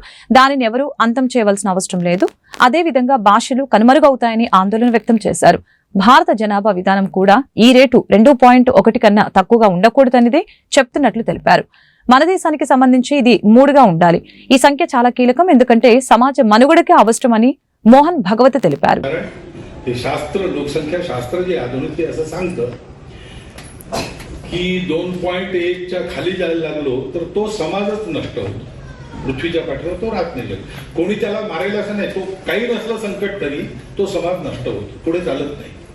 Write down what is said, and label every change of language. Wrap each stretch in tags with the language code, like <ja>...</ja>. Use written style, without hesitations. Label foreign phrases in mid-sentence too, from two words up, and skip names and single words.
<te>దానిని ఎవరూ అంతం చేయవలసిన అవసరం లేదు. అదేవిధంగా భాషలు కనుమరుగవుతాయని ఆందోళన వ్యక్తం చేశారు. భారత జనాభా విధానం కూడా ఈ రేటు 2.1 కన్నా తక్కువగా ఉండకూడదనేదే చెప్తున్నట్లు తెలిపారు. మన దేశానికి సంబంధించి ఇది 3గా ఉండాలి. ఈ సంఖ్య చాలా కీలకం, ఎందుకంటే సమాజ మనుగడకే అవసరమని మోహన్ భగవత్ తెలిపారు.</te> <mr>शास्त्र लोकसंख्या शास्त्र जे आधुनिक असं सांगतं की 2.1च्या खाली जायला लागलो तर तो समाजच नष्ट होतो. पृथ्वीच्या पाठीवर तो राहत नाही. कोणी त्याला मारेल असं नाही. तो काही नसलं संकट तरी तो समाज नष्ट होतो, पुढे चालत नाही.</mr>